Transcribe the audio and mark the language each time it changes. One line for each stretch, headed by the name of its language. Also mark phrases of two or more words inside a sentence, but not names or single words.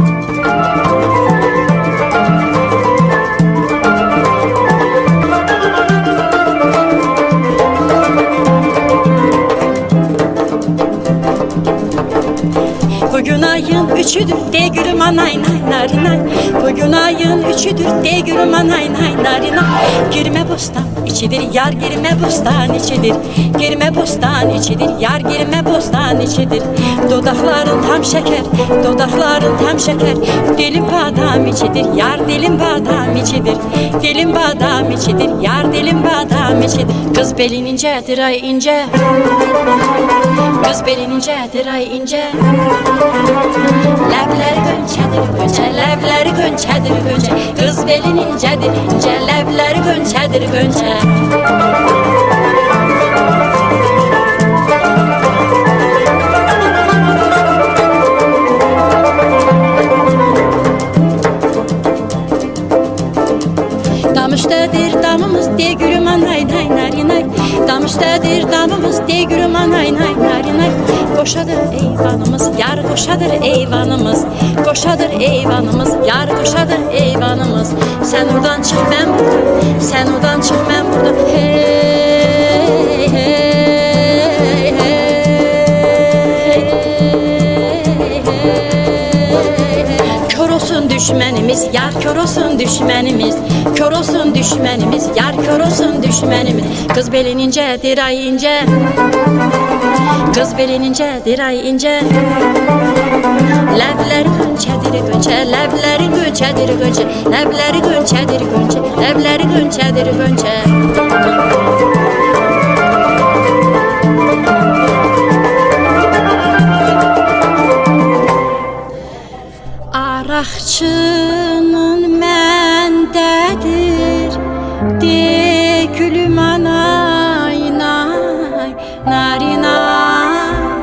Turkish: Bugün ayın üçüdür de gülüm anay nay narinay. Bugün ayın üçüdür de gülüm anay nay narinay. Girme bostan içidir yar girme bostan içidir. Girme bostan içidir yar girme bostan içidir. Dodakların tam şeker, dodakların tam şeker. Dilim badam içidir yar dilim badam içidir. Dilim badam içidir yar dilim badam içidir. Kız belin incedir ay ince. Kız belin incedir ay ince.
Azerbaijani: Ləvləri gönçədir gönçə, ləvləri gönçədir gönçə. Qız belin incədir incə, ləvləri gönçədir gönçə. Dam üstədir damımız de gülüm anay nay narinay. Dam üstədir damımız de gülüm anay nay narinay. Qoşadır eyvanımız, yar qoşadır eyvanımız. Qoşadır eyvanımız, yar qoşadır eyvanımız. Sən oradan çıx mən buradan, sən oradan çıx mən buradan. Hey, hey, hey, hey. Kör olsun düşmənimiz, yar kör olsun düşmənimiz. Kör olsun düşmənimiz, yar kör olsun düşmənimiz. Qız belin incədir ay incə.
Turkish: Kız belin incedir ay ince.
Azerbaijani: Ləvləri gönçədir gönçə, ləvləri gönçədir gönçə. Ləvləri gönçədir gönçə, ləvləri gönçədir gönçə. Araqçının məndədir de gülüm anay nay narinay.